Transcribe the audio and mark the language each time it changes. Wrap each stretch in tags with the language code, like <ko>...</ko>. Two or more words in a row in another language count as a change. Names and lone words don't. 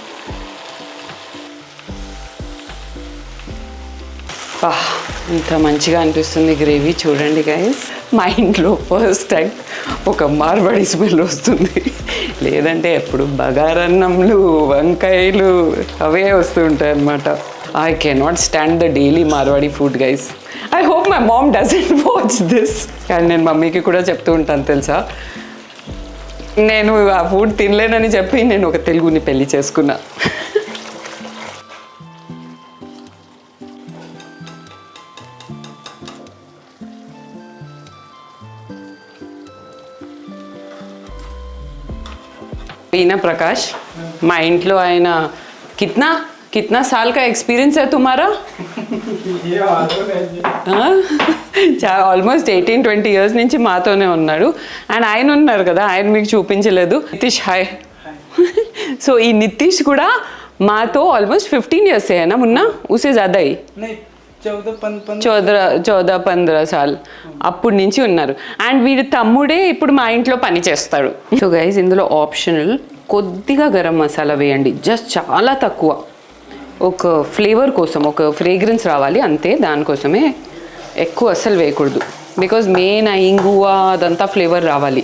<te>ఇంత మంచిగా అనిపిస్తుంది గ్రేవీ. చూడండి గైస్, మా ఇంట్లో</te> <en>first time</en> <te>ఒక మార్వాడి స్మెల్ వస్తుంది. లేదంటే ఎప్పుడు బగారన్నంలు, వంకాయలు అవే వస్తూ ఉంటాయి అన్నమాట.</te> <en>I cannot stand the daily Marwadi food guys. I hope my mom doesn't watch this.</en> <te>కానీ నేను మమ్మీకి కూడా చెప్తూ ఉంటాను తెలుసా, నేను ఆ ఫుడ్ తినలేనని చెప్పి నేను ఒక తెలుగుని పెళ్లి చేసుకున్నా. ఈయన ప్రకాష్, మా ఇంట్లో ఆయన</te> <hi>कितना साल का एक्सपीरियंस है तुम्हारा?</hi> <te>ఆల్మోస్ట్ 18-20 ఇయర్స్ నుంచి మాతోనే ఉన్నాడు. అండ్ ఆయన ఉన్నారు కదా, ఆయన మీకు చూపించలేదు. నితీష్ హాయ్. సో ఈ నితీష్ కూడా మాతో ఆల్మోస్ట్ 15 ఇయర్స్</te> <hi>है ना मुन्ना? उसे ज़्यादा ही</hi> <te>14-15 సార్లు అప్పటి నుంచి ఉన్నారు. అండ్ వీడి తమ్ముడే ఇప్పుడు మా ఇంట్లో పని చేస్తాడు.</te> <en>so guys,</en> <te>ఇందులో ఆప్షనల్ కొద్దిగా గరం మసాలా వేయండి, జస్ట్ చాలా తక్కువ, ఒక ఫ్లేవర్ కోసం, ఒక ఫ్రేగ్రెన్స్ రావాలి అంతే. దానికోసమే ఎక్కువ అస్సలు వేయకూడదు,</te> <en>because main</en> <te>ఆ ఇంగువ అదంతా ఫ్లేవర్ రావాలి.</te>